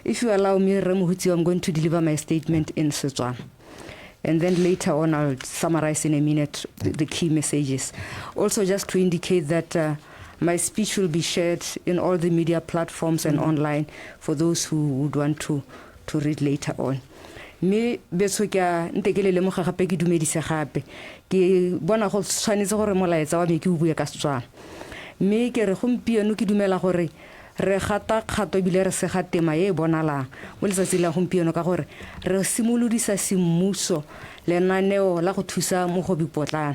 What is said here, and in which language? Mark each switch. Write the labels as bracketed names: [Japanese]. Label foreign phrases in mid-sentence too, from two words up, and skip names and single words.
[English] If you allow me, Remuhutsi, I'm going to deliver my statement in Setswana. And then later on, I'll summarize in a minute the key messages. Also, just to indicate that my speech will be shared in all the media platforms and online for those who would want to read later on. [Tswana] Me betso ka ntekele le moga gape ke dumedise gape ke bona go tshwanetse gore molaetsa wa me ke o bua ka Setswana. Me ke re gompieno ke dumela gore re gata kgato bile re se ga tema e bonalang mo letsatsi la gompieno ka gore re simolodisa semmuso lenaneo la go thusa mogobi potlana.